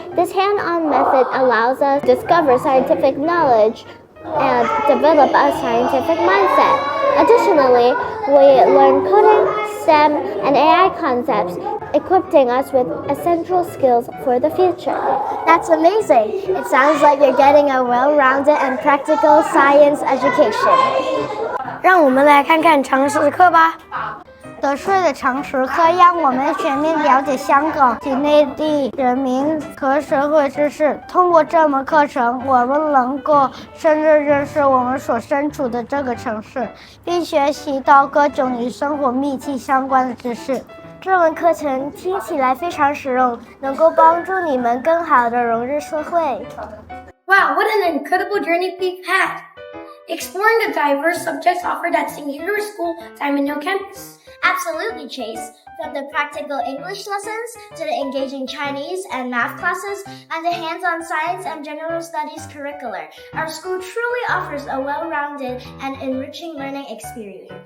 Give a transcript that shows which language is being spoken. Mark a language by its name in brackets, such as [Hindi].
[English] This hand-on method allows us to discover scientific knowledge and develop a scientific mindset. Additionally, we learn coding, STEM, and AI concepts, equipping us with essential skills for the future. That's amazing! It sounds like you're getting a well-rounded and practical science education. [Chinese] 让我们来看看常识课吧。德税的常识课让我们全面了解香港及内地人民和社会知识。通过这门课程，我们能够深入认识我们所身处的这个城市，并学习到各种与生活密切相关的知识。这门课程听起来非常实用，能够帮助你们更好地融入社会。 [English] Wow, what an incredible journey we've had! Exploring the diverse subjects offered at St. Hilary School, Diamond Hill campus. Absolutely, Chase. From the practical English lessons to the engaging Chinese and math classes and the hands-on science and general studies curricula, our school truly offers a well-rounded and enriching learning experience.